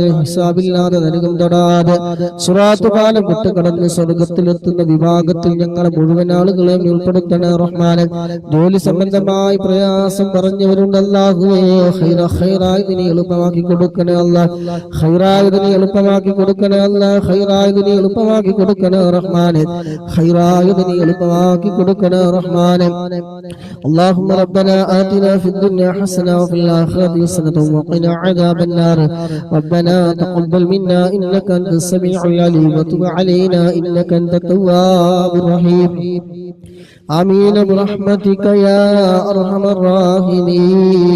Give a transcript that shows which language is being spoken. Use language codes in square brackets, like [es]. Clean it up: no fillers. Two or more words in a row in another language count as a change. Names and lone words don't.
[ml] ഹിസാബില്ലാതെ നരകം തൊടാതെ സിറാത്ത് പാലം വിട്ടുകടന്ന് സ്വർഗ്ഗത്തിലെത്തുന്ന വിഭാഗത്തിൽ ഞങ്ങളെ മുഴുവൻ ആളുകളെ ഉൾപ്പെടുത്തണേ റഹ്മാനെ. ജോലി സംബന്ധമായി പ്രയാസം പറഞ്ഞവരുണ്ട് അല്ലാഹുവേ, ഖൈറായത് നീ എളുപ്പമാക്കി കൊടുക്കണേ അല്ലാഹ്. ഖൈറായത് നീ എളുപ്പമാക്കി കൊടുക്കണേ അല്ലാഹ്. ഖൈറായത് നീ എളുപ്പമാക്കി കൊടുക്കണേ റഹ്മാനെ. ഖൈറായത് നീ എളുപ്പമാക്കി കൊടുക്കണേ റഹ്മാനെ. [ar] اللهم ربنا آتنا في الدنيا حسنة وفي الآخرة حسنة وقنا عذاب النار. ربنا تقبل منا إنك أنت السميع العليم وتب علينا إنك أنت التواب الرحيم. آمين برحمتك يا أرحم الراحمين.